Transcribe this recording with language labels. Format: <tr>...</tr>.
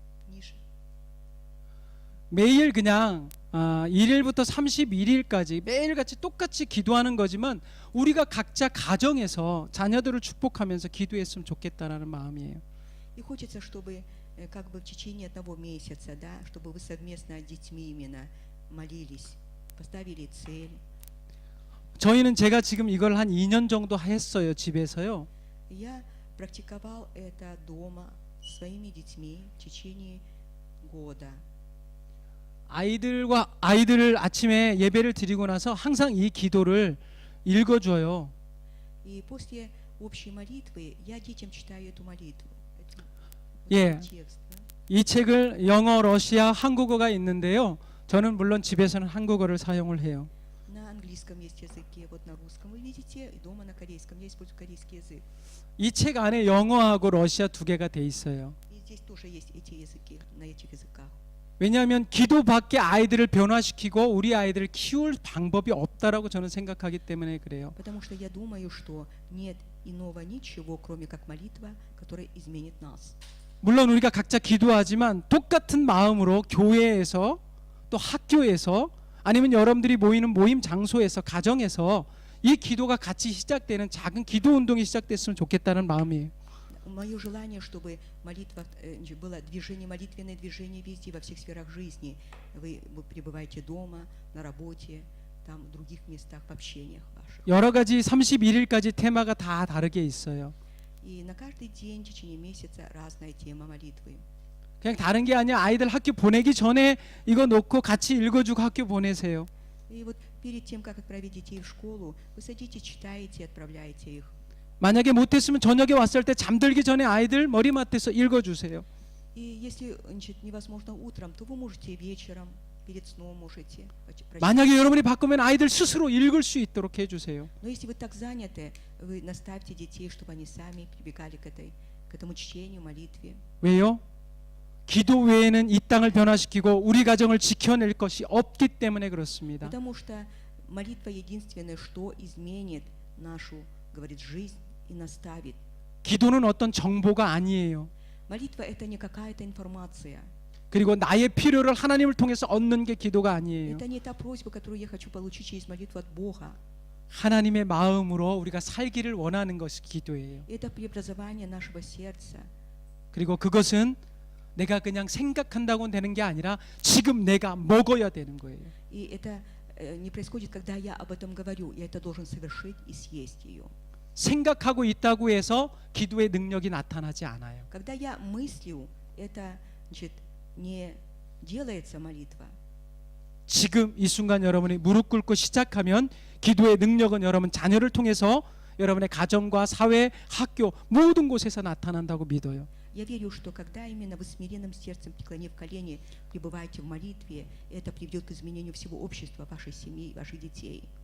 <ru>Ниже.</ru> <ko>매일 그냥 1일부터 31일까지 매일같이 똑같이 기도하는 거지만, 우리가 각자 가정에서 자녀들을 축복하면서 기도했으면 좋겠다라는 마음이에요.</ko> <ru>И хочется, чтобы как бы в течение одного месяца, да, чтобы вы совместно с детьми именно молились, поставили цель.</ru> <ko>저희는 제가 지금 이걸 한 2년 정도 했어요, 집에서요.</ko> <ru>Я практиковал это дома своими детьми в течение года.</ru> <ko>아이들을 아침에 예배를 드리고 나서 항상 이 기도를 읽어줘요.</ko> <ru>И после общей молитвы я детям читаю эту молитву.</ru> <ko>예.</ko> <ru>Текст, да?</ru> <ko>이 책을 영어, 러시아, 한국어가 있는데요. 저는 물론 집에서는 한국어를 사용을 해요.</ko> <ru>На английском есть языке, вот на русском вы видите, и дома на корейском. Я использую корейский язык.</ru> <ko>이 책 안에 영어하고 러시아 두 개가 돼 있어요.</ko> <ru>И здесь тоже есть эти языки, на этих языках.</ru> <ko>왜냐하면 기도밖에 아이들을 변화시키고 우리 아이들을 키울 방법이 없다라고 저는 생각하기 때문에 그래요.</ko> <ru>Потому что я думаю, что нет иного ничего, кроме как молитва, которая изменит нас.</ru> <ko>물론 우리가 각자 기도하지만 똑같은 마음으로 교회에서, 또 학교에서, 아니면 여러분들이 모이는 모임 장소에서, 가정에서 이 기도가 같이 시작되는 작은 기도 운동이 시작됐으면 좋겠다는 마음이에요.</ko> <ru>Мое желание, чтобы молитва было движение, молитвенное движение везде, во всех сферах жизни. Вы пребываете дома, на работе, там, в других местах, в общениях ваших.</ru> <ko>여러 가지 31일까지 테마가 다 다르게 있어요.</ko> <ru>И на каждый день в течение месяца разная тема молитвы.</ru> <ko>그냥 다른 게 아니야. 아이들 학교 보내기 전에 이거 놓고 같이 읽어주고 학교 보내세요.</ko> <ru>И вот перед тем, как отправить детей в школу, вы садитесь, читаете и отправляете их.</ru> <ko>만약에 못했으면 저녁에 왔을 때 잠들기 전에 아이들 머리맡에서 읽어주세요.</ko> <ru>И если, значит, невозможно утром, то вы можете вечером, перед сном можете прочитать.</ru> <ko>만약에 여러분이 바꾸면 아이들 스스로 읽을 수 있도록 해주세요.</ko> <ru>Но если вы так заняты, вы наставьте детей, чтобы они сами прибегали к этому чтению, молитве.</ru> <ko>왜요? 기도 외에는 이 땅을 변화시키고 우리 가정을 지켜낼 것이 없기 때문에 그렇습니다.</ko> <ru>Потому что молитва единственное, что изменит нашу, говорит, жизнь и наставит.</ru> <ko>기도는 어떤 정보가 아니에요.</ko> <ru>Молитва это не какая-то информация.</ru> <ko>그리고 나의 필요를 하나님을 통해서 얻는 게 기도가 아니에요.</ko> <ru>Это не та просьба, которую я хочу получить через молитву от Бога.</ru> <ko>하나님의 마음으로 우리가 살기를 원하는 것이 기도예요.</ko> <ru>Это преобразование нашего сердца.</ru> <ko>그리고 그것은 내가 그냥 생각한다고 되는 게 아니라 지금 내가 먹어야 되는 거예요.</ko> <ru>И это не происходит, когда я об этом говорю. Я это должен совершить и съесть ее.</ru> <ko>생각하고 있다고 해서 기도의 능력이 나타나지 않아요.</ko> <ru>Когда я мыслю, это, значит, не делается молитва.</ru> <ko>지금 이 순간 여러분이 무릎 꿇고 시작하면 기도의 능력은 여러분 자녀를 통해서 여러분의 가정과 사회, 학교 모든 곳에서 나타난다고 믿어요.</ko> <ru>Я верю, что когда именно вы смиренным сердцем, преклонив колени, пребываете в молитве, это приведет к изменению всего общества, вашей семьи, ваших детей.</ru>